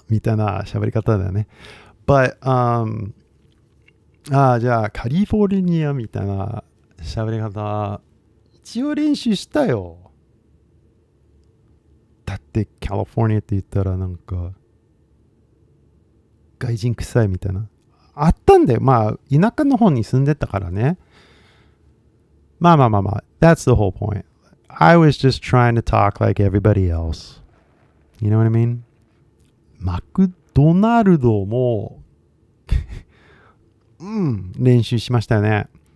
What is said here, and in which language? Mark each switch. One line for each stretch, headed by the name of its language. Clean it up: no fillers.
Japanese: みたいな喋り方だよね。But, じゃあカリフォルニアみたいな喋り方、一応練習したよ。だってカリフォルニアって言ったらなんか、外人臭いみたいな。あったんだよ。まあ、田舎の方に住んでたからね。
English: まあ。That's the whole point. I was just trying to talk like everybody else. You know what I mean?
Japanese: マクドナルドも、練習しましたよね。